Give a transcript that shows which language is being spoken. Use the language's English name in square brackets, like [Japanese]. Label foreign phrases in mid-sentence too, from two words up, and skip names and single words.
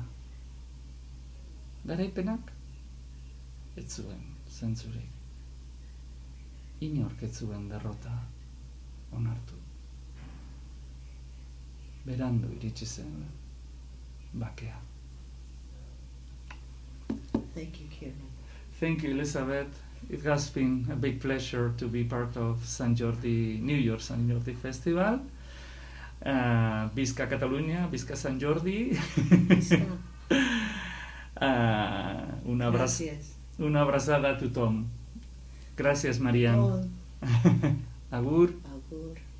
[Basque] Garaipenak ez zuen zentzurik. Inork ez zuen derrota onartu. Berandu iritsi zen bakea. [English] Thank you, Kieran. Thank you, Elizabeth. It has been a big pleasure to be part of Sant Jordi, New York Sant Jordi Festival. [Catalan] Visca Catalunya, visca Sant Jordi. Una abraçada a tothom. Gràcies, [Basque] Marian. Agur. Agur.